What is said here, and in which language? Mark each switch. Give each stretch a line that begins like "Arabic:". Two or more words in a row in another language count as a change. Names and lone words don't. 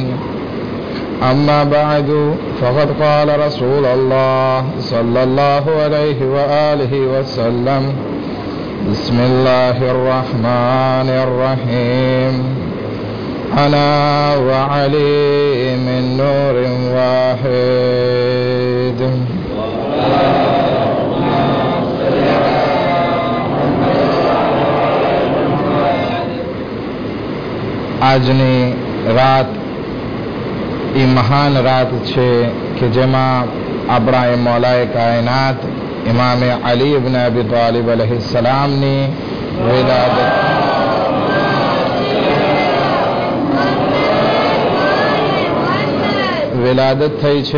Arabic: أما بعد، فقد قال رسول الله صلى الله عليه وآله وسلم: بسم الله الرحمن الرحيم. أنا وعلي من نور واحد.
Gujarati: આજની રાત એ મહાન રાત છે કે જેમાં આપણા એ મૌલાએ કાયનાત ઇમામે અલી ઇબ્ન અબી તાલિબ અલૈહિસ્સલામની વિલાદત થઈ છે.